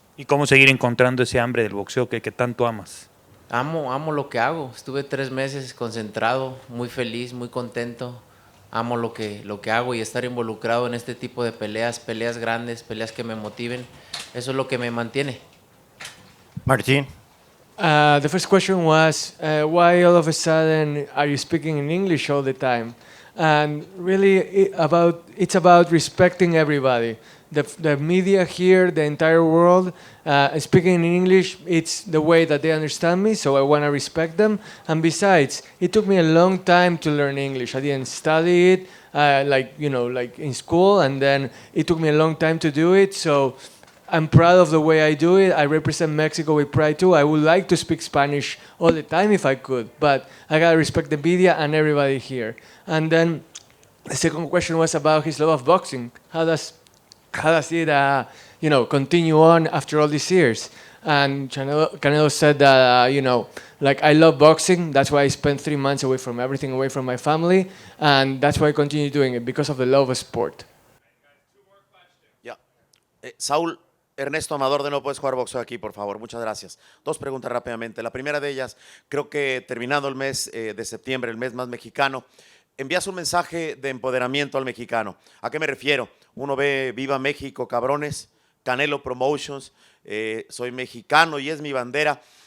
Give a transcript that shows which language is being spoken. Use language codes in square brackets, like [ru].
[es] ¿Y cómo seguir encontrando ese hambre del boxeo que tanto amas? Amo lo que hago, estuve 3 meses concentrado, muy feliz, muy contento. Amo lo que hago y estar involucrado en este tipo de peleas grandes, peleas que me motiven, eso es lo que me mantiene. Martín. [en] The first question was, why all of a sudden are you speaking in English all the time? And really, it's about respecting everybody. The media here, the entire world, speaking in English, it's the way that they understand me, so I want to respect them. And besides, it took me a long time to learn English. I didn't study it, like in school, and then it took me a long time to do it, so I'm proud of the way I do it. I represent Mexico with pride too. I would like to speak Spanish all the time if I could, but I gotta respect the media and everybody here. And then the second question was about his love of boxing. How does it, continue on after all these years? And Canelo said that, like I love boxing. That's why I spent 3 months away from everything, away from my family, and that's why I continue doing it because of the love of sport. Saúl, [es] Ernesto Amador, de nuevo puedes jugar boxeo aquí, por favor. Muchas gracias. Dos preguntas rápidamente. La primera de ellas, creo que terminado el mes de septiembre, el mes más mexicano, envías un mensaje de empoderamiento al mexicano. ¿A qué me refiero? Uno ve Viva México, cabrones, Canelo Promotions, soy mexicano y es mi bandera.